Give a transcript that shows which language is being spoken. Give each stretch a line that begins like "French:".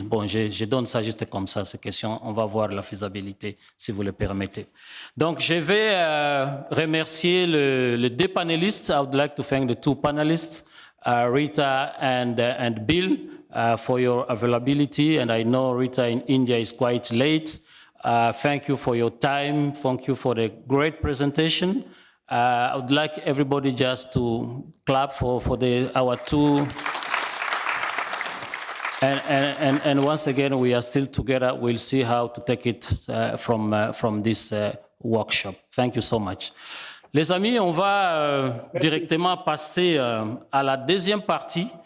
French: Bon, je donne ça juste comme ça, ces questions. On va voir la faisabilité, si vous le permettez. Donc, je vais remercier les deux panélistes.
English: I would like to thank the two panelists, Rita and Bill, for your availability. And I know Rita in India is quite late. Thank you for your time. Thank you for the great presentation. I would like everybody just to clap for our two. And once again, we are still together. We'll see how to take it from this workshop. Thank you so much.
French: Les amis, on va directement passer à la deuxième partie.